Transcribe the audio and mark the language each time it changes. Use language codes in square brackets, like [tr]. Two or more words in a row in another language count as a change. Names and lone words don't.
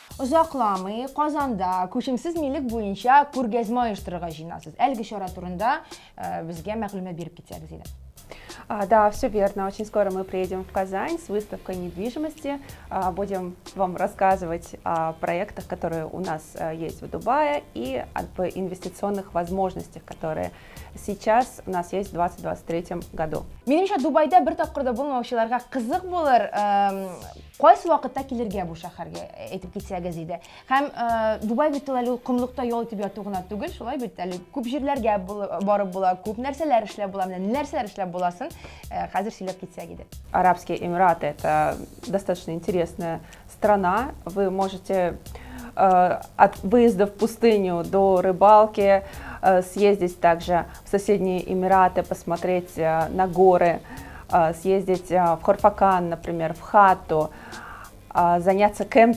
[tt] узакламый Казанда күчемсез милек буенча күргәзмә оештырырга җыенасыз. Әлеге чара турында безгә мәгълүмат биреп китсәгез иде. [ru] Да, все верно. Очень скоро мы приедем в Казань с выставкой недвижимости. Будем вам рассказывать о проектах, которые у нас есть в Дубае, и об инвестиционных возможностях, которые сейчас у нас есть в 2023 году. [tt] Минемчә, Дубайда бер тапкырда булмаучыларга кызык булыр, кайсы вакытта килергә бу шәһәргә әйтеп китсәгез иде. Һәм Дубай бит әле кумлыкта ял итеп яту гына түгел, шулай бит әле күп җирләргә барып була, күп нәрсәләр эшләп була, менә нәрсәләр эшләп буласын, хәзер сөйләп китсәк иде. [ru] Арабские Эмираты – это достаточно интересная страна. Вы можете от выезда в пустыню до рыбалки съездить также в соседние Эмираты, посмотреть на горы, съездить в Хорфакан, например, в Хатту, заняться кемпингом.